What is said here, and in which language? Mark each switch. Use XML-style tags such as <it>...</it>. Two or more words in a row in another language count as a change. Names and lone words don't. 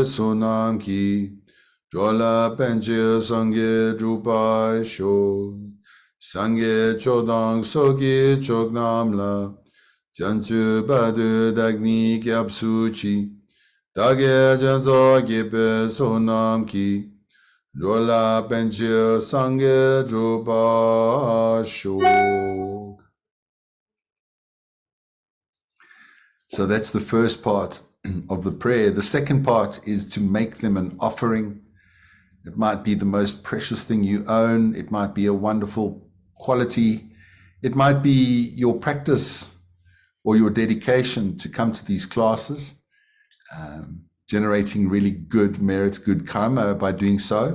<bo>བསོད་ནམས་ཀྱིས། འགྲོ་ལ་ཕན་ཕྱིར་སངས་རྒྱས་འགྲུབ་པར་ཤོག། སངས་རྒྱས་ཆོས་དང་ཚོགས་ཀྱི་མཆོག་རྣམས་ལ། བྱང་ཆུབ་བར་དུ་བདག་ནི་སྐྱབས་སུ་མཆི། བདག་གིས་སྦྱིན་སོགས་བགྱིས་པའི་བསོད་ནམས་ཀྱིས། འགྲོ་ལ་ཕན་ཕྱིར་སངས་རྒྱས་འགྲུབ་པར་ཤོག.</bo> <en>So that's the first part of the prayer. The second part is to make them an offering. It might be the most precious thing you own. It might be a wonderful quality. It might be your practice or your dedication to come to these classes, generating really good merit, good karma by doing so.</en>